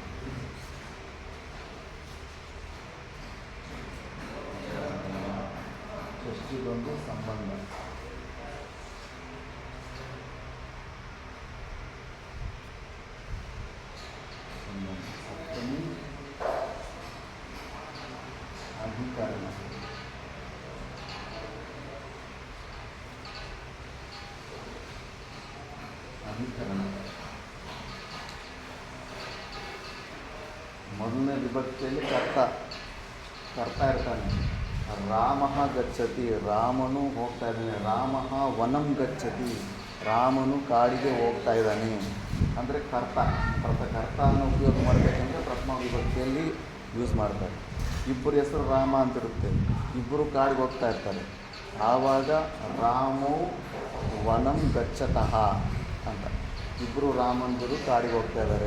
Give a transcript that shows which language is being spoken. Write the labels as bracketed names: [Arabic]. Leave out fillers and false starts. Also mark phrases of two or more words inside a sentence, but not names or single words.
[Kannada] ಷಷ್ಠಿ ಬಂದು ಸಂಬಂಧ, ಸಪ್ತಮಿ ಅಧಿಕರಣ, ಅಧಿಕರಣ. ಮೊದಲನೇ ವಿಭಕ್ತಿಯಲ್ಲಿ ಕರ್ತ ಇರ್ತಾನೆ. [Sanskrit] ರಾಮಃ ಗಚ್ಚತಿ, [Kannada] ರಾಮನು ಹೋಗ್ತಾ ಇದ್ದಾನೆ. [Sanskrit] ರಾಮಃ ವನಂ ಗಚ್ಚತಿ, [Kannada] ರಾಮನು ಕಾಡಿಗೆ ಹೋಗ್ತಾ ಇದ್ದಾನೆ. ಅಂದರೆ ಕರ್ತನ ಉಪಯೋಗ ಮಾಡಬೇಕಂದ್ರೆ ಪ್ರಥಮ ವಿಭಕ್ತಿಯಲ್ಲಿ ಯೂಸ್ ಮಾಡ್ತಾರೆ. ಇಬ್ಬರು ಹೆಸರು ರಾಮ ಅಂತಿರುತ್ತೆ, ಇಬ್ಬರು ಕಾಡಿಗೆ ಹೋಗ್ತಾ ಇರ್ತಾರೆ. ಆವಾಗ [Sanskrit] ರಾಮೋ ವನಂ ಗಚ್ಚತಃ [Kannada] ಅಂತ, ಇಬ್ಬರು ರಾಮಂದರು ಕಾಡಿಗೆ ಹೋಗ್ತಾ ಇದ್ದಾರೆ.